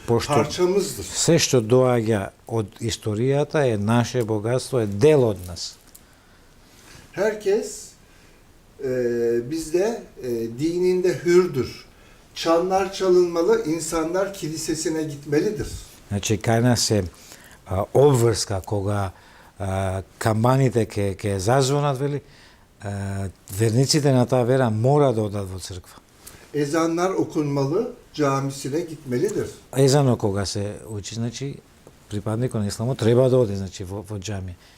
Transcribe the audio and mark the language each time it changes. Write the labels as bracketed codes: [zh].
[mk] Pošto- [tr] parçamızdır. [mk] се што доаѓа од историјата е наше богатство, е дел од нас. [tr] Herkes bizde dininde hürdür. Çanlar çalınmalı, insanlar kilisesine gitmelidir. [mk] Значи, кај нас е обврска кога камбаните ќе зазвонат, вели, верниците на таа вера мора да одат во црква. [tr] Ezanlar okunmalı, camisine gitmelidir. [mk] Езано кога се учи, значи, припадникот на исламот треба да оди, значи, во џами.